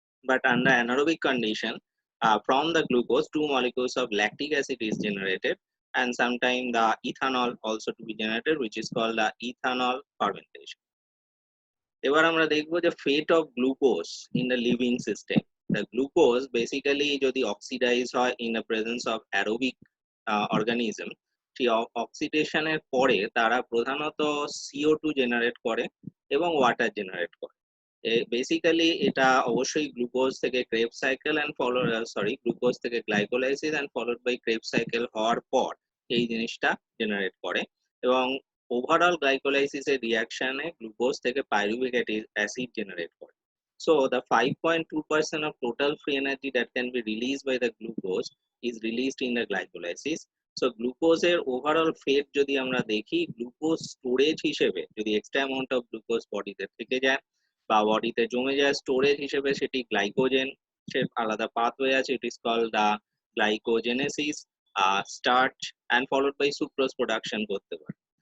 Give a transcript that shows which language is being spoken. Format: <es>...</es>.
<en>But under anaerobic condition, from the glucose, 2 molecules of lactic acid is generated, and sometimes the ethanol also to be generated, which is called the ethanol fermentation.</en> <bn>এবার আমরা দেখবো যে</bn> <en>fate of glucose in the living system. The glucose basically</en> <bn>যদি oxidize হয়</bn> <en>in the presence of aerobic organism,</en> <bn>সেই অক্সিডেশনের পরে তারা প্রধানত CO2 জেনারেট করে এবং ওয়াটার জেনারেট করে। বেসিক্যালি এটা অবশ্যই গ্লুকোজ থেকে ক্রেব সাইকেল এন্ড গ্লুকোজ থেকে glycolysis and followed by crab cycle হওয়ার পর এই জিনিসটা জেনারেট করে, এবং ওভারঅল গ্লাইকোলাইসিসের রিঅ্যাকশনে গ্লুকোজ থেকে পাইরুভিক অ্যাসিড জেনারেট করে।</bn> <en>So the 5.2% of total free energy that can be released by the glucose is released in the glycolysis.</en> <bn>So গ্লুকোজের overall ফেট যদি আমরা দেখি, গ্লুকোজ স্টোরেজ হিসেবে যদি এক্সট্রা অ্যামাউন্ট অফ গ্লুকোজ বডিতে থেকে যায় বা বডিতে জমে যায়, স্টোরেজ হিসেবে সেটি গ্লাইকোজেন এর আলাদা পাথওয়ে আছে,</bn> <en>it is called the glycogenesis,</en> <bn>starch and followed by sucrose production করতে পারে।</bn>